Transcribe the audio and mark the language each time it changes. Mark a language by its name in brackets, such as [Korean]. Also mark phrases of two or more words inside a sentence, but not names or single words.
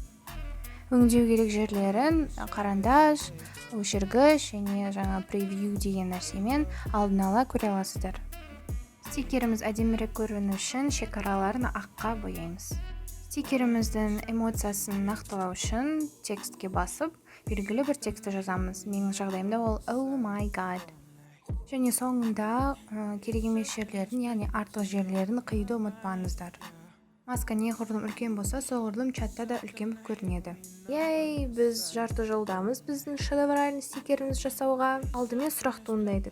[Kazakh] Өңдеу керек жерлерін қарандаш, өшіргіш және жаңа превью деген нәрсемен алдын ала көре аласыздар. Стикеріміз әдемірек көріну үшін шекараларын аққа бояймыз. Стикеріміздің эмоциясын нақтылау үшін текстке басып, белгілі бір текстті жазамыз. Менің жағдайымда ол [English] "Oh my god". [Kazakh] Және соңында керек емес жерлерін, яғни артық жерлерін қиюды ұмытпаңыздар. Маска неғұрлым үлкен болса, соғұрлым чатта да үлкен көрінеді. Біз жарты жолдамыз біздің шедевральный стикеріміз жасауға. Алдымен сұрақ туындайды.